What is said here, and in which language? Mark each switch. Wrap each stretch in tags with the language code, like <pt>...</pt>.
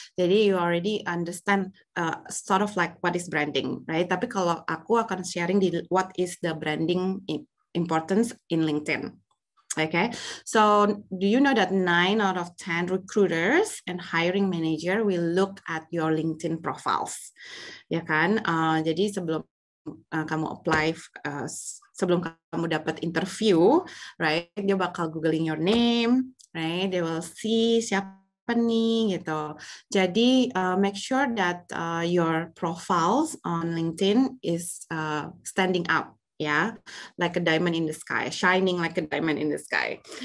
<en>Jadi you already understand sort of like what is branding, right?</en> <id>Tapi kalau aku akan sharing di</id> <en>what is the branding importance in LinkedIn. Okay, so do you know that 9 out of 10 recruiters and hiring manager will look at your LinkedIn profiles,</en> <id>ya kan? Jadi sebelum kamu apply, sebelum kamu dapat interview, right? Dia bakal</id> <en>googling your name, right? They will see</en> <id>siapa nih gitu.</id> <en>Jadi make sure that your profiles on LinkedIn is standing out. Yeah, like a diamond in the sky, shining like a diamond in the sky.</en>